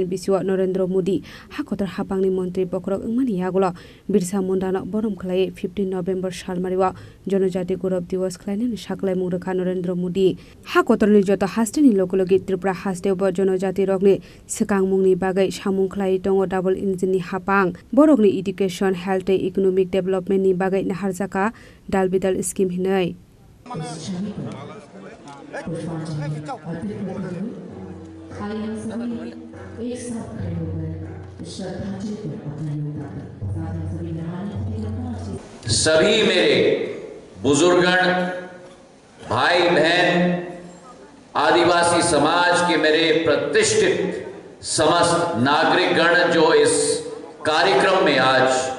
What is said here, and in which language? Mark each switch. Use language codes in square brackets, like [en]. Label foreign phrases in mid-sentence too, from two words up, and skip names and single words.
[trp] बिसिवा नरेंद्र मोदी हागतर हापांनि मन्त्री बकरक अंमानि यागुला बिरसा मुंडा न बरम खलाय 15 नवेम्बर सालमारिवा जनजाति गौरव दिवस खलायनि साकलाय मुंरखा नरेंद्र मोदी हागतरनि जत हास्टेनि लोगोलोगि त्रिपुरा हास्टेआवबो जनजाति रकनि सेकांमुंनि बागै सामुंखलाय दङ डाबल इन्जिननि हापां बरकनि [en] education health economic [trp] डेभलपमेन्टनि बागै नाहारजाका दालबिदाल स्कीम हिनै [hi] सभी मेरे बुजुर्गण भाई बहन आदिवासी समाज के मेरे प्रतिष्ठित समस्त नागरिकगण जो इस कार्यक्रम में आज